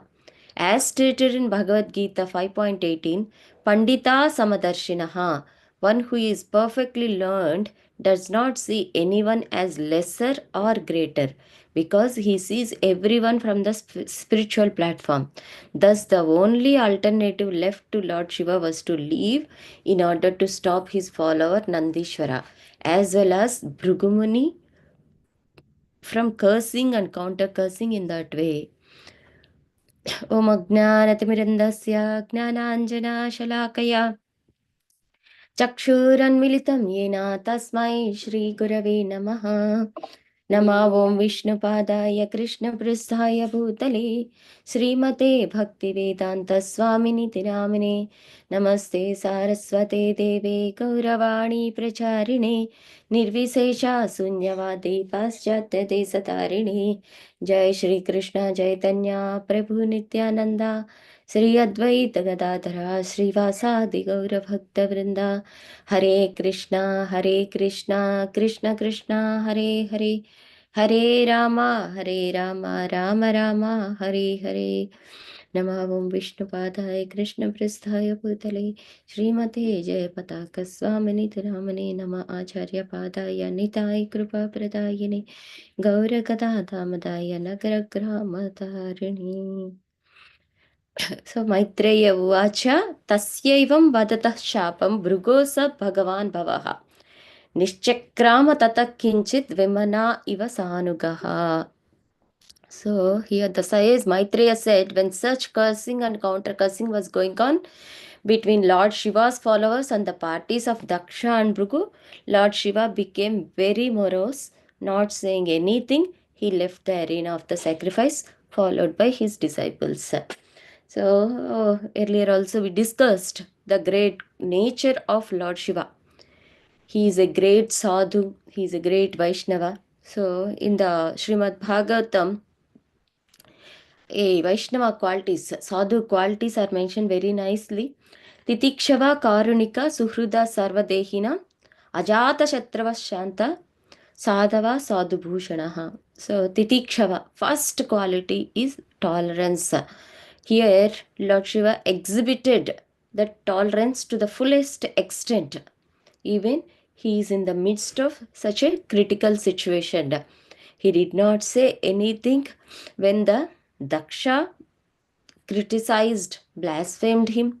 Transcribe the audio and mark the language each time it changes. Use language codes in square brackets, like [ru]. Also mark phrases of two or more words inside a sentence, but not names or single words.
[en] As stated in Bhagavad Gita 5.18, [sa] पण्डिताः समदर्शिनः, [en] one who is perfectly learned, does not see anyone as lesser or greater because he sees everyone from the spiritual platform. Thus, the only alternative left to Lord Shiva was to leave in order to stop his follower Nandishvara as well as Bhrugumuni from cursing and counter cursing in that way. [sa] ओम् अज्ञानतिमिरान्धस्य ज्ञानाञ्जन चक्षुरन्मिलितं येन तस्मै श्रीगुरवे नमः। नमः ॐ विष्णुपादाय कृष्णपृष्ठाय भूतले श्रीमते भक्तिवेदान्तस्वामिनिति नामिने नमस्ते सारस्वते देवे गौरवाणी प्रचारिणे निर्विशेषा शून्यवादी पाश्चात्यदेशतारिणे जय श्रीकृष्ण चैतन्य प्रभु नित्यानन्दा श्री अद्वैत गदाधरा श्रीवासादि गौरभक्तवृंदा हरे कृष्णा कृष्ण कृष्णा हरे हरे हरे राम राम राम हरे हरे नमः ओं विष्णुपादाय कृष्णपृष्ठाय भूतले श्रीमते जय पताक स्वामिनिति नामने नमः आचार्यपादाय निताय कृपाप्रदायिने गौरगदाधामदाय नगरग्रामतारिणे. So मैत्रेय उवाच तस्यैवं वदतः शापं भृगोः स भगवान् भवः निश्चक्राम ततः किञ्चित् विमना इव सानुगः. [en] So here the says Maitreya said when such cursing and counter cursing was going on between Lord Shiva's followers and the parties of Daksha and Bhrugu, Lord Shiva became very morose, not saying anything. He left the arena of the sacrifice, followed by his disciples. So earlier also we discussed the great nature of Lord Shiva. He is a great sadhu, he is a great Vaishnava. So in the Srimad Bhagavatam, Vaishnava qualities, sadhu qualities are mentioned very nicely. [sa] तितिक्षवः कारुणिकाः सुहृदः सर्वदेहिनाम् अजात शत्रवः शान्ताः साधवः साधुभूषणाः. [en] So Titikshava, first quality is tolerance. Here Lord Shiva exhibited the tolerance to the fullest extent. Even he is in the midst of such a critical situation. He did not say anything when the Daksha criticized, blasphemed him.